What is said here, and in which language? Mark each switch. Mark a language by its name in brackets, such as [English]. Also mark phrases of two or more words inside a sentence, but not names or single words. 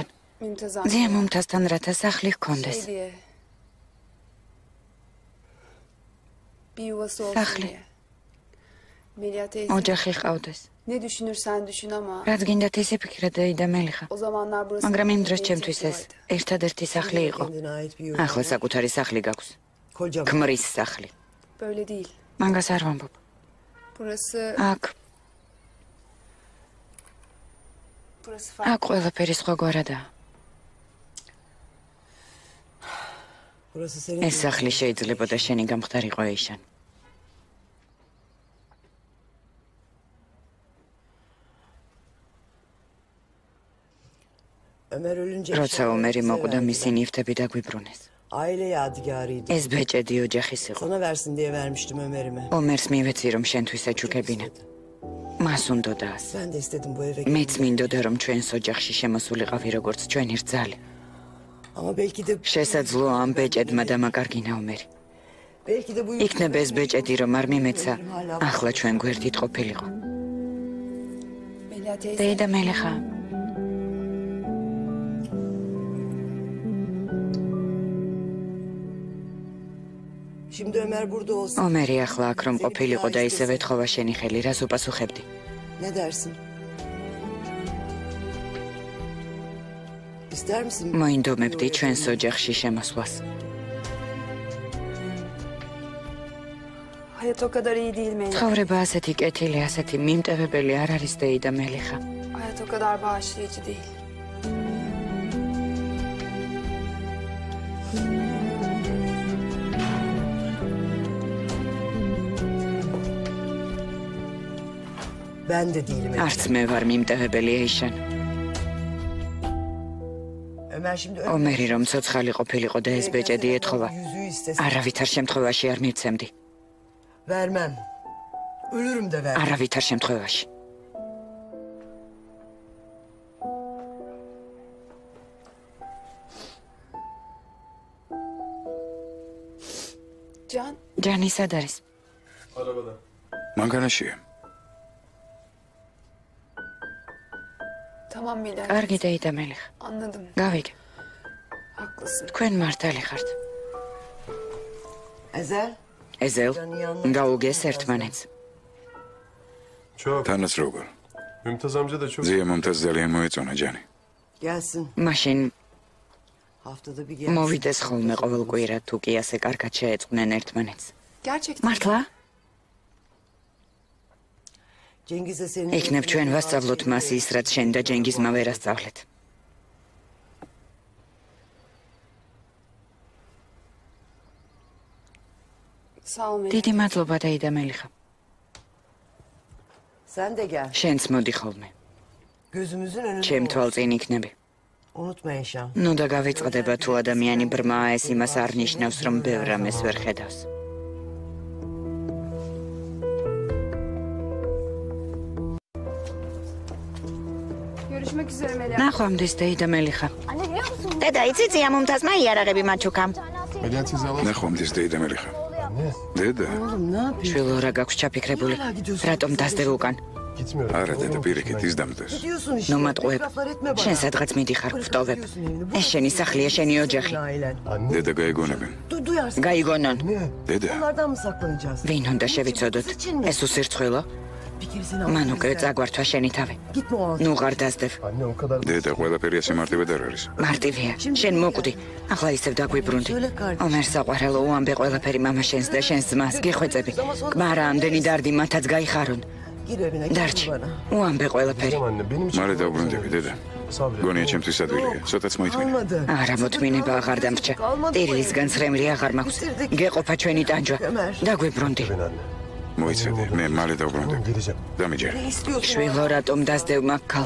[Georgian] ძია მომთასთან რათა სახლი ჰქონდეს. Sahli. ოჯახი ჰყავდეს. [Turkish] Ne düşünürsen düşün ama [Georgian] რაც გინდათ ისე ფიქრე და მელიხა. [Turkish] o zamanlar burası [Georgian] მაგრამ იმ დროს ჩემთვის ეს ერთადერთი სახლი იყო. [Turkish] Kendine ait bir yurt. [Georgian] ახლა საკუთარი სახლი გაქვს. [Turkish] Kocaman. [Georgian] ქმრის სახლი. [Turkish] böyle değil. [Georgian] მაგას არ ვამბობ. [Turkish] Burası [Georgian] აქ [Turkish] farklı. [Georgian] აქ ყველაფერი სხვაგვარადაა. [Turkish] Burası senin. [Georgian] ეს სახლი შეიძლებოდა შენი გამხდარიყო ეიშან. [Turkish] Ömer ölünce [Georgian] როცა ომერი მოკვდა, მისი ნივთები დაგვიბრუნეს. [Turkish] aile yadigarıydı. [Georgian] ეს ბეჭედი ოჯახის იყო. [Turkish] Sana versin diye vermiştim Ömer'ime. [Georgian] ომერს მივეცი რომ შენთვის ეჩუქებინა. მას უნდოდას. [Turkish] Ben de istedim bu eve. [Georgian] მეც მინდოდა რომ ჩვენს ოჯახში შემოსულიყავი როგორც ჩვენი რძალი. [Turkish] Ama belki de [Georgian] შესაძლოა ამ ბეჭედმა დამაკარგინა ომერი. [Turkish] belki de bu [Georgian] იქნებ ეს ბეჭედი რომ არ მიმეცა, ახლა ჩვენ გვერდით ყოფილიყო. [Turkish] Melia teyze [Georgian] დეიდა მელიხა, [Turkish] Şimdi Ömer burada olsa [Georgian] ომერი ახლა აქ რომ ყოფილიყო და ისევ ეთხოვა შენი ხელი, რას უპასუხებდი? [Turkish] ne dersin? İster misin? [Georgian] მოინდომებდი ჩვენს ოჯახში შემოსვლას. [Turkish] hayat o kadar iyi değil Melia. [Georgian] ცხოვრება ასეთი კეთილი, ასეთი მიმტევებელი არ არის დეიდა მელიხა. [Turkish] Hayat o kadar bağışlayıcı değil. Ben de değilim. [Georgian] არც მე ვარ მიმტევებელი ეიშან. [Turkish] Ömer şimdi [Georgian] ომერი რომ ცოცხალი ყოფილიყო და ეს ბეჭედი ეთხოვა, [Turkish] yüzüğü istesin. [Georgian] არავითარ შემთხვევაში არ მივცემდი. [Turkish] Vermem. Ölürüm de vermem. [Georgian] არავითარ შემთხვევაში. Can ჯანი სად არის? [Turkish] Arabada. [Georgian] მანქანაშია. [Turkish] tamam Melia. [Georgian] კარგი დეიდა მელიხა. [Turkish] Anladım. [Georgian] გავიგე. [Turkish] Haklısın. [Georgian] თქვენ მართალი ხართ. Ezel. ეზელ, გაუგეს ერთმანეთს. [Turkish] Çok. [Georgian] თანაც როგორ. [Turkish] Mümtaz amca da çok. [Georgian] ზია მომთას ძალიან მოეწონა ჯანი. [Turkish] Gelsin. [Georgian] მაშინ მოვიდეს ხოლმე ყოველ კვირა თუ კი ასე კარგად შეეწყვნენ ერთმანეთს. [Turkish] Gerçekten. [Georgian] მართლა? [Turkish] Cengiz'e senin... [Georgian] იქნებ ჩვენ ვასწავლოთ მას ის, რაც შენ და ჯენგიზმა ვერ ასწავლეთ. [Turkish] Sağ ol Melih. [Georgian] დიდი მადლობა დაიდა მელიხა. [Turkish] Sen de gel. [Georgian] შენც მოდი ხოლმე. [Turkish] Gözümüzün önünde [Georgian] ჩემ [Turkish] ol. [Georgian] თვალწინ იქნები. [Turkish] Unutma Eşan. [Georgian] ნუ და გავიწყდება თუ ადამიანი ბრმაა, ეს იმას არ ნიშნავს, რომ ბევრ რამეს ვერ ხედავს. [Turkish] Görüşmek üzere Melih. [Georgian] ნახვამდის დაიდა მელიხა. [Turkish] Anne biliyor musun? [Georgian] დედა, იცი ძიამომთაზმა იარაღები მაჩუკამ. ნახვამდის დეიდა მელიხა. დედა, [Turkish] Oğlum ne yapıyorsun? [Georgian] შვილო რა გაქვს ჩაფიქრებული? რატომ დასდევ უკან? არა დედა პირიქით ის დამდეს. [Turkish] Ne diyorsun işte? [Georgian] ნუ მატყუებ. [Turkish] Laflar etme bana. [Georgian] შენ სადღაც მიდიხარ, ვტოვებ. ეს შენი სახლია, შენი ოჯახი. [Turkish] Ailen. [Georgian] დედა გაიგონებენ. [Turkish] Duyarsın. [Georgian] გაიგონონ. დედა, [Turkish] Onlardan mı saklanacağız? [Georgian] ვინ უნდა შევიცოდოთ? ეს უსირცხვილო? [Turkish] Bir kere seni [Georgian] მან უკვე [Turkish] affedersen. [Georgian] წაგვართვა შენი თავი. [Turkish] Gitme o an. [Georgian] ნუ ღარ დასდევ. დედა ყველაფერი ასე მარტივად არ არის. მარტივია. შენ მოკვდი. ახლა ისევ დაგვიბრუნდი. ომერ საყვარელო, უამბე ყველაფერი მამა შენს და შენს ძმას გიხვეწები. კმარა ამდენი დარდი მათაც გაიხარონ. [Turkish] Gir evine. [Georgian] დარჩი. [Turkish] Gitme bana. [Georgian] უამბე ყველაფერი. მალე დავბრუნდები დედა. გონია ჩემთვის ადვილია. ცოტაც მოითმინე. [Turkish] Olmadı. [Georgian] არა მოთმინება აღარ დამრჩა. ტირილისგან ცრემლი აღარ მაქვს. გეყოფა ჩვენი ტანჯვა. დაგვიბრუნდი. მოიცადე, მე მალე დავბრუნდები. დამიჯერე. [Turkish] Ne istiyorsun? [Georgian] შვილო რატომ დასდევ მაგ ქალს?